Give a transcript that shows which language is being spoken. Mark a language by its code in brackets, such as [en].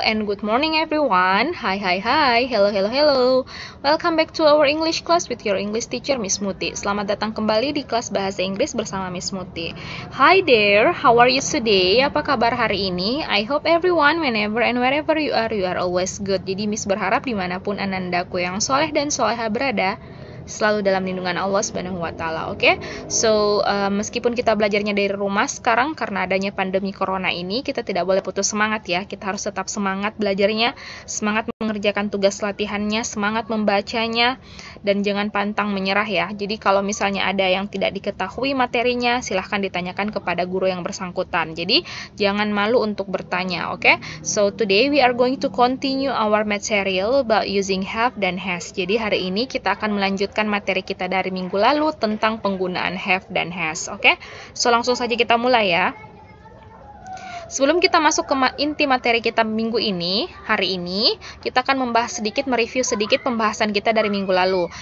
[en] And good morning everyone. Hi. Hello. Welcome back to our English class with your English teacher Miss Muti. [id] Selamat datang kembali di kelas bahasa Inggris bersama Miss Muti. [en] Hi there, how are you today? [id] Apa kabar hari ini? [en] I hope everyone, whenever and wherever you are always good. [id] Jadi Miss berharap dimanapun anandaku yang soleh dan soleha berada, selalu dalam lindungan Allah Subhanahu wa Ta'ala. Oke? So, meskipun kita belajarnya dari rumah sekarang karena adanya pandemi corona ini, kita tidak boleh putus semangat ya. Kita harus tetap semangat belajarnya, semangat mengerjakan tugas latihannya, semangat membacanya, dan jangan pantang menyerah ya. Jadi kalau misalnya ada yang tidak diketahui materinya, silahkan ditanyakan kepada guru yang bersangkutan. Jadi jangan malu untuk bertanya, oke? [en] So today we are going to continue our material about using have dan has. [id] Jadi hari ini kita akan melanjutkan materi kita dari minggu lalu tentang penggunaan have dan has, oke? So langsung saja kita mulai ya. Sebelum kita masuk ke inti materi kita minggu ini, hari ini, kita akan membahas sedikit, mereview sedikit pembahasan kita dari minggu lalu.